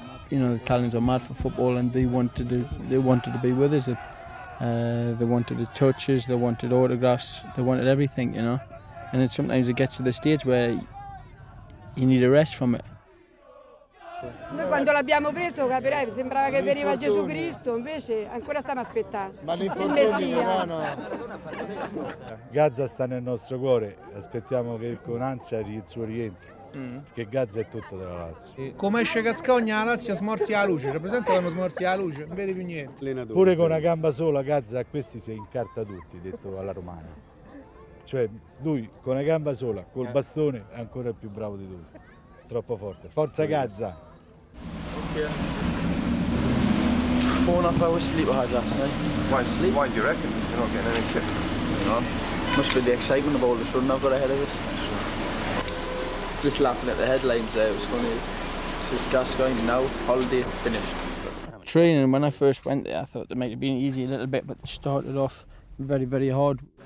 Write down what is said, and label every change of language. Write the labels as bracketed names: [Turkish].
[English] You know, the Italians are mad for football, and they wanted to be with us. They wanted the touches, they wanted autographs, they wanted everything, you know. And then sometimes it gets to the stage where you need a rest from it. [Italian] Noi quando l'abbiamo preso, capirai, sembrava che veniva Gesù Cristo, invece ancora stiamo aspettando il Messia. Gazza sta nel nostro cuore, aspettiamo che con ansia il suo rientro. Perché Gazza è tutto della Lazio. Come esce Gascoigne la Lazio smorzi la luce, rappresenta quando smorzi la luce, non vedi più niente. Pure con una gamba sola Gazza a questi si incarta tutti, detto alla romana. Cioè lui con una gamba sola, col bastone è ancora più bravo di tutti. Troppo forte. Forza Gazza! [English] 4.5 hours sleep I had last night. Why do you reckon? You're not getting any kick. No. Must be the excitement of all the sun I've got ahead of us. Just laughing at the headlines there, it was funny. It says Gascoigne now, holiday finished. Training, when I first went there, I thought it might have been easy a little bit, but it started off very, very hard.